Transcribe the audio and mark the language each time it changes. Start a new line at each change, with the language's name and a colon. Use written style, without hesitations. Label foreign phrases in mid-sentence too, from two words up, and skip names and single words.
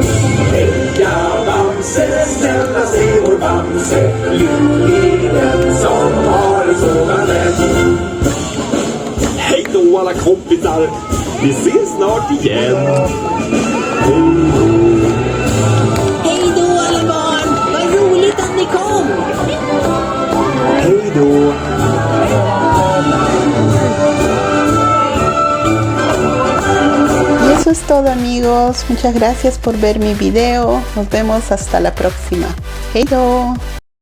Swedish: Heja Bamse, snällast är vår Bamse, lycklig den som har en sådan vän. Hej då alla kompisar, vi ses snart igen. Hej då alla barn, vad roligt att ni kom! Hej då.
Spanish: Y eso es todo, amigos. Muchas gracias por ver mi video. Nos vemos hasta la próxima.
Swedish: Hey do.